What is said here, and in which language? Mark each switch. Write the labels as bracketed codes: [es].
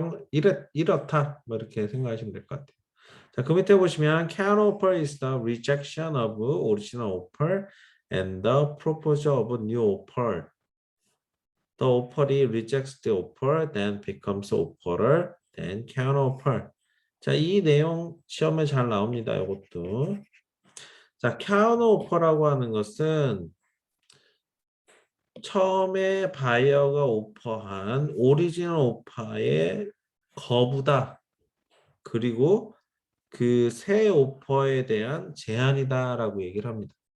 [ko] 이렇다 뭐 이렇게 생각하시면 될 것 같아요. 자, 그 밑에 보시면 [en] counter-offer is the rejection of original offer and the proposal of new offer. The offeree rejects the offer, then becomes offerer, then counter-offer. [ko] 자, 이 내용 시험에 잘 나옵니다. 이것도. 자, counter-offer라고 하는 것은 처음에 바이어가 오퍼한 오리지널 오퍼의 거부다. 그리고 그 새 오퍼에 대한 제한이다라고 얘기를 합니다.